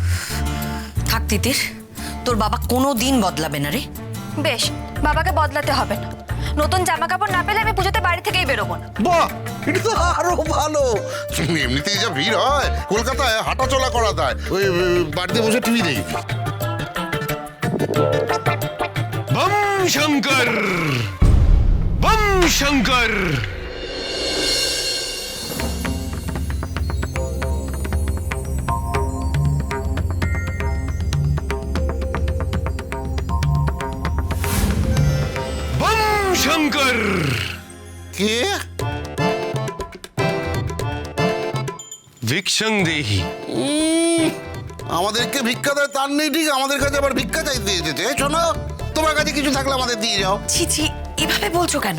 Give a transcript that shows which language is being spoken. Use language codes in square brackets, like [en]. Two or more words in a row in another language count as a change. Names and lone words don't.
[bn] থাক তিতির, তোর বাবা কোনো দিন বদলাবে না রে। বেশ, বাবাকে বদলাতে হবে না। নতুন জামা কাপড় না পেলে আমি পুজোতে বাড়ি থেকেই বেরোবো না। বাহ, এটা তো আরো ভালো। এমনিতেই যা ভিড় হয় কলকাতায়, হাঁটা চলা করা যায়, ওই বাড়িতে বসে টিভি দেখবি। [hi] बम शंकर बम शंकर बम शंकर [bn] কে? [sa] ভিক্ষং দেহি। [bn] আমাদেরকে ভিক্ষা দেয় তার নেই ঠিক, আমাদের কাছে আবার ভিক্ষা চাইতে এসেছে। শোনো, তোমার কাছে কিছু থাকলে আমাদের দিয়ে যাও। ছি ছি, এভাবে বলছো কেন?